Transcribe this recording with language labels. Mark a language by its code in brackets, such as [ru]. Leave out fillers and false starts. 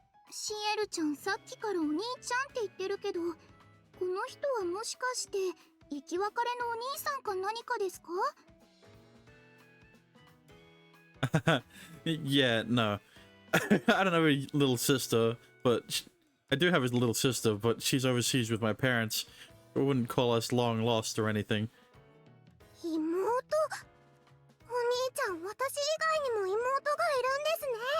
[ja] シエルちゃんさっきからお兄ちゃんって言ってるけど、この人はもしかして生き別れのお兄さんか何かですか? [en] Yeah, no. I don't have a little sister, but I do have a little sister, but she's overseas with my parents. I wouldn't call us long lost or anything. [ja] 妹? お兄ちゃん、私以外にも妹がいるんですね。